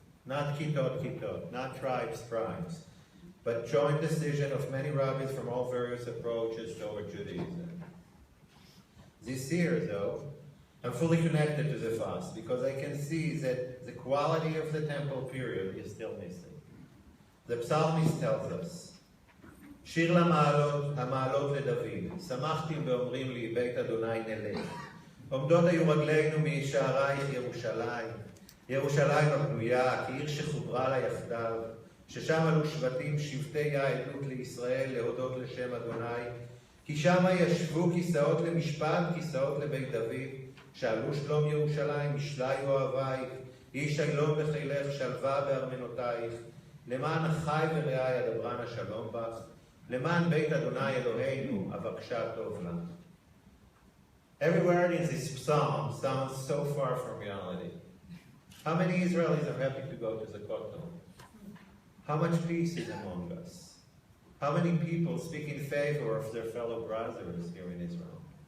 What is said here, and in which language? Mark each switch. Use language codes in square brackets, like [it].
[en] Not kitot, not tribes, but joint decision of many rabbis from all various approaches toward Judaism. This year, though, I'm fully connected to the fast because I can see that the quality of the temple period is still missing. The psalmist tells us, [he] שיר למעלות, המעלות לדוד, שמחתם ואומרים לי, בית אדוני נלך. עומדות היו רגלינו משערייך ירושלים, ירושלים הבנויה, כעיר שחוברה לה יחדיו, ששם עלו שבטי העדות לישראל, להודות לשם אדוני, כי שם ישבו כיסאות למשפט, כיסאות לבית דוד, שאלו שלום ירושלים, משלי אוהבייך, איש שלום בחילך, שלווה בארמנותייך, למען אחי ורעי אדברן השלום בך, למען בית אדוני אלוהינו, אבקשה טוב לך. [en] Every word in this psalm sounds so far from reality. How many Israelis are happy to go to the Kotel? How much peace is among us? How many people speak in favor of their fellow brothers here in Israel?